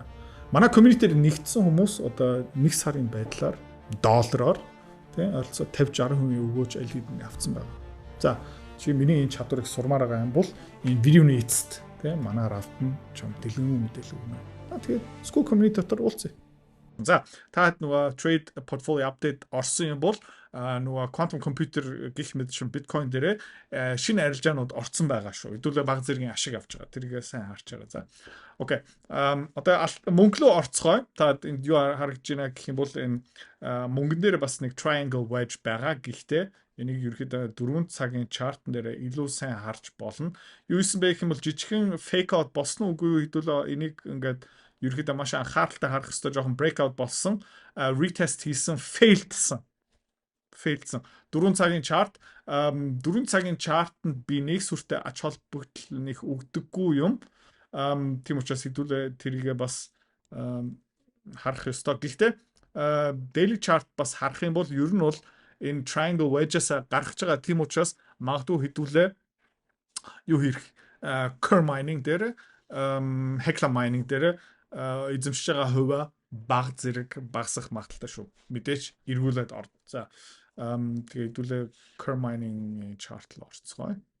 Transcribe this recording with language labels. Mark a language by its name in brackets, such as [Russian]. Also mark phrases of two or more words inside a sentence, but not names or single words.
[Mongolian] Манай community-д нэгдсэн хүмүүс одоо 1 сарын байдлаар доллараар тийм ойролцоо 50-60% өгөөж аль хэдийн авцсан байна. За, чи миний энэ чадварыг сурмаар байгаа юм бол энэ видеоны эцэст тийм манай рафтан чам дэлгэн мэдээлэл өгнө. Тэгээд [English] school community [Mongolian] дотор уулзъя. За, та нөгөө [English] trade portfolio update [Mongolian] орсон юм бол нөгөө [English] quantum computer [Mongolian] гэх мэт шин Bitcoin дээр шинэ арилжаанууд орсон байгаа шүү. Хэдүүлээ баг зэргийн ашиг авч байгаа. Тэргээ сайн харж байгаа. За. Окей. Одоо мөнгө рүү орцгоё. Та энд юу харагдж байна гэх юм бол энэ мөнгөн дээр бас нэг [English] triangle wedge [Mongolian] байгаа. Гэхдээ энийг ерөөхдөө 4 цагийн чартн дээр илүү сайн харж болно. Юу исэн бэ гэх юм бол жижигхэн [English] fake out [Mongolian] болсон үгүй хэдүүлээ энийг ингээд ерөөхдөө маш анхааралтай харах хэрэгтэй жоохон breakout болсон. Retest хийсэн failedсэн. 4 цагийн чарт 4 цагийн чартанд би нэг сүртэй ач холбогдол нэг өгдөггүй юм. Тийм учраас хэдүүлээ тэрийгээ бас харах ёстой. Гэхдээ [English] daily chart [Mongolian] бас харах юм бол ер нь бол энэ [English] triangle wedges [Mongolian] гаргаж байгаа. Тийм учраас магадгүй хэдүүлээ юу хийх Ker mining дээр Hecla mining дээр эзэмшиж байгаа хуваа баг зэрэг багасах магадaltaй шүү. Мэдээч эргүүлээд орд. За тэгээ хэдүүлээ Ker mining chart руу орцгоё.